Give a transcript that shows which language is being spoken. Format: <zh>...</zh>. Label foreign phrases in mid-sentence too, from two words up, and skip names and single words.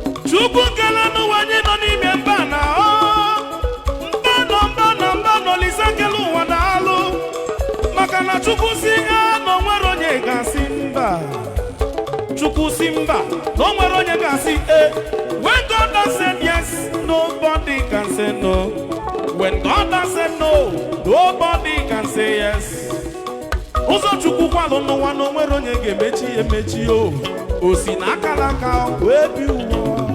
<ig>Chukwu kele n'ụwa anyị nọ n'ime mba na o. Mba nọ, mba nọ, mba nọ, Olise kele ụwa daalụ. Maka na Chukwu si e, na o nwere onye ga-asị mba. Chukwu si mba, na o nwere onye ga-asị e.</ig> <en>When God has said yes, nobody can say no. When God has said no, nobody can say yes.</en> <ig>Ụzọ Chukwu kwalụ n'ụwa na o nwere onye ga-emechi ya emechi o. O si n'aka n'aka wee bi ụwa.</ig>